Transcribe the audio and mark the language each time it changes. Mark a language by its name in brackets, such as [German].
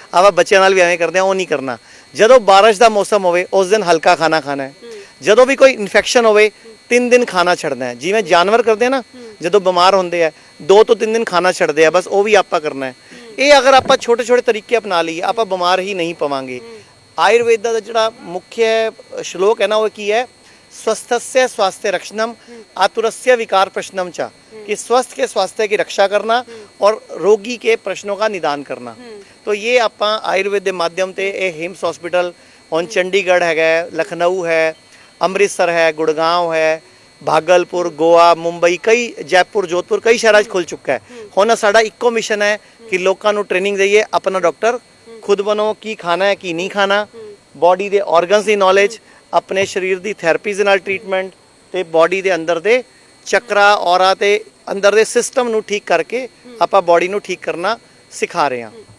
[Punjabi] ਆਪਾਂ ਬੱਚਿਆਂ ਨਾਲ ਵੀ ਐਵੇਂ ਕਰਦੇ ਆ, ਉਹ ਨਹੀਂ ਕਰਨਾ। ਜਦੋਂ ਬਾਰਿਸ਼ ਦਾ ਮੌਸਮ ਹੋਵੇ ਉਸ ਦਿਨ ਹਲਕਾ ਖਾਣਾ ਖਾਣਾ ਹੈ। ਜਦੋਂ ਵੀ ਕੋਈ ਇਨਫੈਕਸ਼ਨ ਹੋਵੇ 3 दिन ਖਾਣਾ ਛੱਡਣਾ ਹੈ। ਜਿਵੇਂ ਜਾਨਵਰ ਕਰਦੇ ਆ ਨਾ, ਜਦੋਂ ਬਿਮਾਰ ਹੁੰਦੇ ਆ 2 ਤੋਂ 3 दिन ਖਾਣਾ ਛੱਡਦੇ ਆ, ਬਸ ਉਹ ਵੀ ਆਪਾਂ ਕਰਨਾ ਹੈ। ਇਹ ਅਗਰ ਆਪਾਂ ਛੋਟੇ ਛੋਟੇ ਤਰੀਕੇ ਅਪਣਾ ਲਈਏ ਆਪਾਂ ਬਿਮਾਰ ਹੀ ਨਹੀਂ ਪਵਾਂਗੇ। ਆਯੁਰਵੇਦ ਦਾ ਜਿਹੜਾ ਮੁੱਖ ਸ਼ਲੋਕ ਹੈ ਨਾ, ਉਹ ਕੀ ਹੈ, [Sanskrit] स्वस्थस्य स्वास्थ्य रक्षणम आतुरस्य विकार प्रश्नम चा, [Hindi] कि स्वस्थ के स्वास्थ्य की रक्षा करना और रोगी के प्रश्नों का निदान करना। तो ये [Punjabi] ਆਪਾਂ ਆਯੁਰਵੇਦ ਦੇ ਮਾਧਿਅਮ ਤੇ ਇਹ ਹਿਮਸ ਹਸਪੀਟਲ ਹੁਣ ਚੰਡੀਗੜ੍ਹ ਹੈਗਾ, ਲਖਨਊ ਹੈ, ਅੰਮ੍ਰਿਤਸਰ ਹੈ, ਗੁੜਗਾंव ਹੈ, भागलपुर, गोवा, मुंबई, कई जयपुर, जोधपुर, कई शहरों 'ਚ ਖੁੱਲ ਚੁੱਕਾ ਹੈ। ਹੁਣ ਸਾਡਾ ਇੱਕੋ ਮਿਸ਼ਨ ਹੈ ਕਿ ਲੋਕਾਂ ਨੂੰ ਟ੍ਰੇਨਿੰਗ ਦਈਏ, ਆਪਣਾ ਡਾਕਟਰ ਖੁਦ ਬਣੋ, ਕੀ ਖਾਣਾ ਹੈ ਕੀ ਨਹੀਂ ਖਾਣਾ, ਬੋਡੀ ਦੇ ਆਰਗਨਸ ਦੀ ਨੌਲੇਜ, ਆਪਣੇ ਸਰੀਰ ਦੀ ਥੈਰੇਪੀਜ਼ ਨਾਲ ਟ੍ਰੀਟਮੈਂਟ ਤੇ ਬੋਡੀ ਦੇ ਅੰਦਰ ਦੇ ਚੱਕਰਾ, ਔਰਾ ਤੇ ਅੰਦਰ ਦੇ ਸਿਸਟਮ ਨੂੰ ਠੀਕ ਕਰਕੇ ਆਪਾਂ ਬੋਡੀ ਨੂੰ ਠੀਕ ਕਰਨਾ ਸਿਖਾ ਰਹੇ ਹਾਂ।